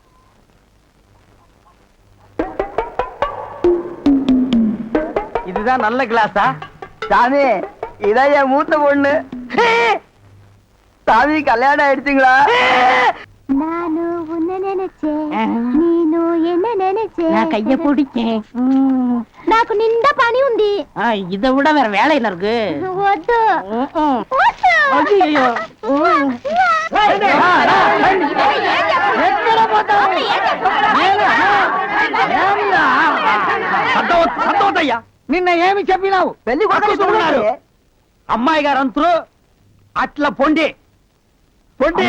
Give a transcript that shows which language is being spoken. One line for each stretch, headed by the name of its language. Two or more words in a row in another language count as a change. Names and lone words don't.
Tamil: இதுதான் நல்ல கிளாஸா? சாமி இதான் என் மூத்த பொண்ணு. சாமி கல்யாணம் ஆயிடுச்சுங்களா? நானு உன்ன நினைச்சேன், நீனு என்ன நினைச்சேன். நான் கைய பிடிச்சேன்.
Telugu: నాకు నిండా పని ఉంది.
Tamil: இதை விட வேற வேலை என்ன இருக்கு?
Telugu: వద్దు
Tamil: ஐயோ.
Telugu: సంతోషయ్యా, నిన్న ఏమి చెప్పినావు? పెళ్లి కొడుకు చూస్తున్నారు. అమ్మాయి గారు అంతరు అట్లా పొండి పొండి.